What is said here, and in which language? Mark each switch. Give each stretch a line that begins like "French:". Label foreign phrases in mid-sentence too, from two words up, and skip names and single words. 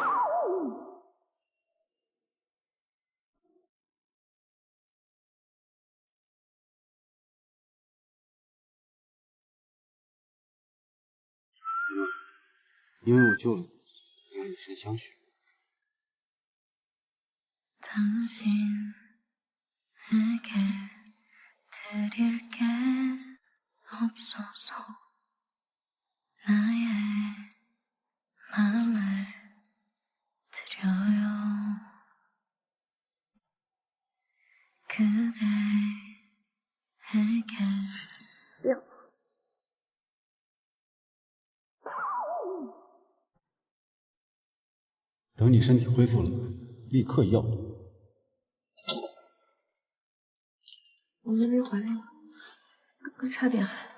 Chinese: 怎么？因为我救了你，要以身相许。
Korean: 당신에게 드릴 게 없어서 나의 마음을 드려요. 그대에게
Chinese: 等你身体恢复了，立刻要。我妹妹怀孕了，刚刚差点。